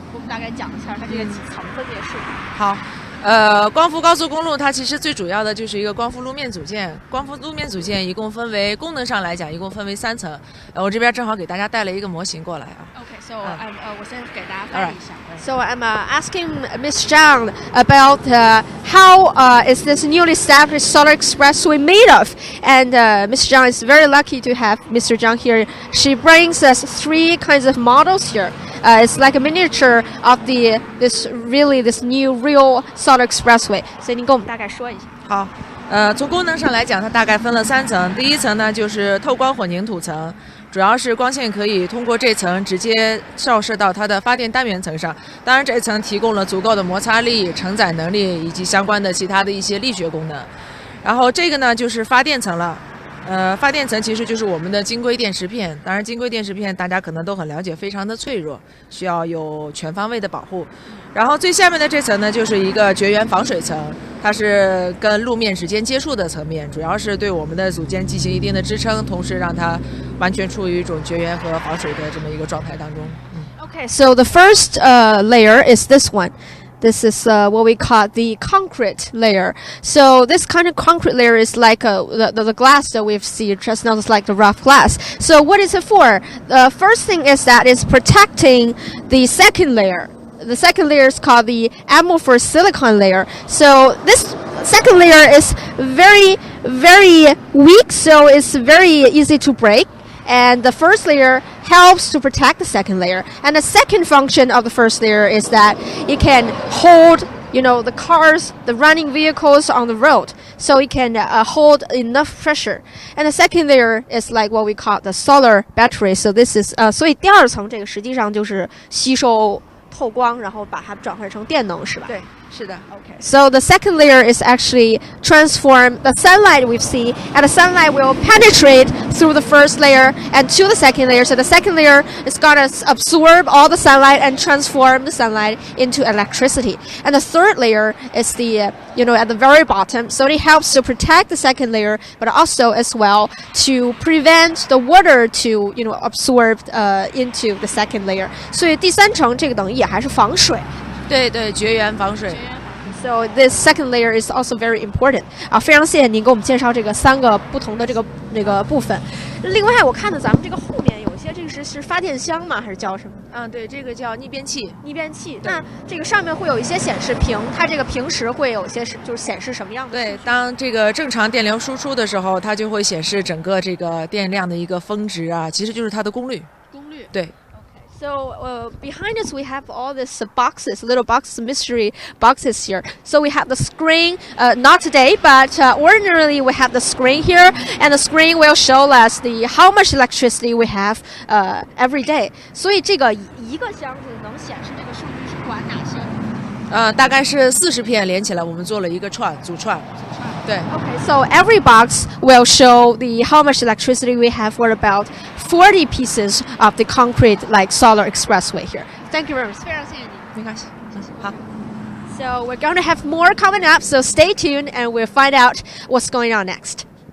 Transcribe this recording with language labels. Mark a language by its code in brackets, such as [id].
[zh] 给我们大概讲一下它这个几层分别是。好。光伏高速公路它其实最主要的就是一个光伏路面组件。光伏路面组件一共分为功能上来讲，一共分为3层。我这边正好给大家带了一个模型过来啊。 [en] Okay, so [zh] 我先给大家翻译一下。 [en] So I'm asking Miss Zhang about how is this newly established solar expressway made of? And Miss Zhang is very lucky to have Mr. Zhang here. She brings us 3 kinds of models here. It's like a miniature of this new real solar expressway. [zh] 所以您跟我们大概说一下。好，从功能上来讲，它大概分了3层。第一层呢就是透光混凝土层，主要是光线可以通过这层直接照射到它的发电单元层上。当然，这层提供了足够的摩擦力、承载能力以及相关的其他的一些力学功能。然后这个呢就是发电层了。发电层其实就是我们的晶硅电池片，当然晶硅电池片大家可能都很了解，非常的脆弱，需要有全方位的保护。然后最下面的这层呢，就是一个绝缘防水层，它是跟路面直接接触的层面，主要是对我们的组件进行一定的支撑，同时让它完全处于一种绝缘和防水的这么一个状态当中。 [en] Okay, so the first layer is this one. This is what we call the concrete layer. So this kind of concrete layer is like the glass that we've seen just now. It's like the rough glass. So what is it for? The first thing is that it's protecting the second layer. The second layer is called the amorphous silicon layer. So this second layer is very, very weak, so it's very easy to break. And the first layer helps to protect the second layer. And the second function of the first layer is that it can hold, the cars, the running vehicles on the road. So it can hold enough pressure. And the second layer is like what we call the solar battery. So this is, [zh] 所以第二层这个实际上就是吸收透光，然后把它转换成电能，是吧？对。是的 [en] Okay. So the second layer is actually transform the sunlight we see, and the sunlight will penetrate through the first layer and to the second layer. So the second layer is gonna absorb all the sunlight and transform the sunlight into electricity. And the third layer is the at the very bottom. So it helps to protect the second layer, but also as well to prevent the water to absorb into the second layer. [zh] 所以第三层这个等于也还是防水。对对，绝缘防水。 [en] So this second layer is also very important. [zh] 非常谢谢您给我们介绍这个3个不同的这个部分。另外，我看到咱们这个后面有一些，这个是发电箱吗？还是叫什么？对，这个叫逆变器。逆变器。那这个上面会有一些显示屏，它这个平时会有一些就是显示什么样的？对，当这个正常电流输出的时候，它就会显示整个这个电量的一个峰值啊，其实就是它的功率。功率。对。 [en] So behind us we have all these boxes, little boxes, mystery boxes here. So we have the screen, not today, but ordinarily we have the screen here, and the screen will show us how much electricity we have every day. [zh] 所以这个一个箱子能显示这个数据是管哪些？大概是40片连起来，我们做了一个组串。对。 [en] Okay, so every box will show how much electricity we have for about 40 pieces of the concrete like solar expressway here. Thank you very much. [zh] 非常谢谢你。没关系，谢谢。好。 [en] So we're going to have more coming up, so stay tuned and we'll find out what's going on next.